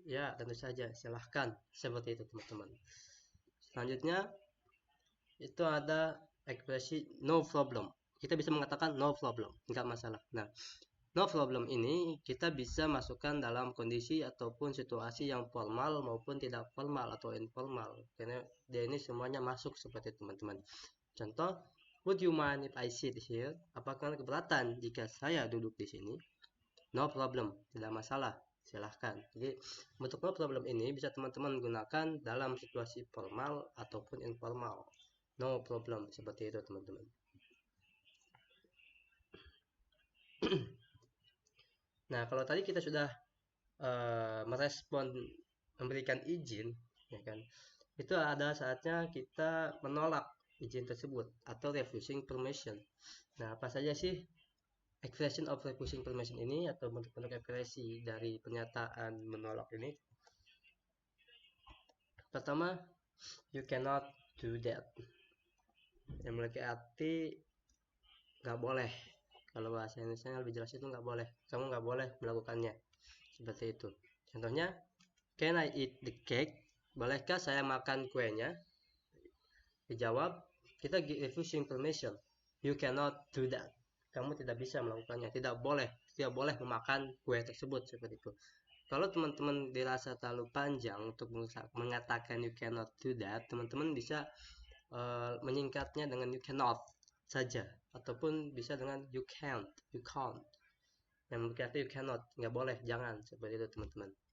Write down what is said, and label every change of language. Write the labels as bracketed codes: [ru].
[id] Ya, tentu saja, silahkan. Seperti itu, teman-teman. Selanjutnya, itu ada ekspresi [en] no problem. [id] Kita bisa mengatakan [en] no problem, [id] nggak masalah. Nah, no problem ini kita bisa masukkan dalam kondisi ataupun situasi yang formal maupun tidak formal atau informal. Karena dia ini semuanya masuk seperti teman-teman. [en] Contoh, would you mind if I sit here? [id] Apakah keberatan jika saya duduk di sini? [en] No problem, [id] tidak masalah. Silahkan. Jadi, bentuk no problem ini bisa teman-teman gunakan dalam situasi formal ataupun informal. [en] No problem, [id] seperti itu teman-teman. Nah, kalau tadi kita sudah merespon memberikan izin, ya kan, itu ada saatnya kita menolak izin tersebut atau [en] refusing permission. [id] Nah, apa saja sih [en] expression of refusing permission [id] ini atau bentuk-bentuk ekspresi dari pernyataan menolak ini? Pertama, [en] you cannot do that, [id] yang memiliki arti nggak boleh. Kalau bahasa Indonesia lebih jelas itu nggak boleh, kamu nggak boleh melakukannya, seperti itu. [en] Contohnya, can I eat the cake? [id] Bolehkah saya makan kuenya? Dijawab, kita refusing permission, [en] you cannot do that, [id] kamu tidak bisa melakukannya, tidak boleh memakan kue tersebut, seperti itu. Kalau teman-teman dirasa terlalu panjang untuk mengatakan [en] you cannot do that, [id] teman-teman bisa menyingkatnya dengan [en] you cannot [id] saja, ataupun bisa dengan [en] you can't, [id] yang berarti [en] you cannot, [id] nggak boleh, jangan, seperti itu teman-teman.